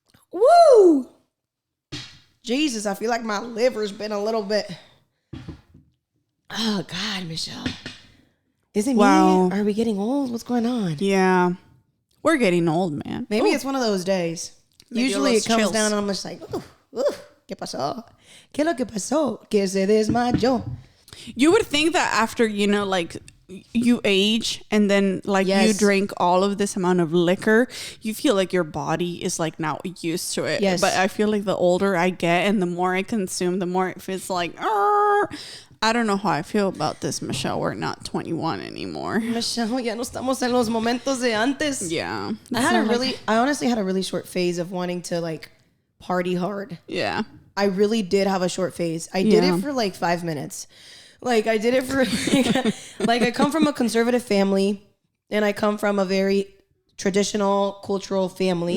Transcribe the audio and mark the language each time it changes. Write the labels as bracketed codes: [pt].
[en] Woo! Jesus, I feel like my liver's been a little bit... Oh, God, Michelle. Is it me? Are we getting old? What's going on? Yeah. We're getting old, man. Maybe it's one of those days. Maybe Usually it comes chills. down and I'm just like, [es] ¿qué pasó? ¿Qué es lo que pasó? Que se desmayó. [en] You would think that after, like you age and then you drink all of this amount of liquor, you feel like your body is like now used to it. Yes. But I feel like the older I get and the more I consume, the more it feels like, I don't know how I feel about this, Michelle. We're not 21 anymore. [es] Michelle, ya no estamos en los momentos de antes. [en] Yeah. I honestly had a really short phase of wanting to party hard. Yeah. I really did have a short phase. I did it for 5 minutes. I did it for I come from a conservative family and I come from a very traditional cultural family.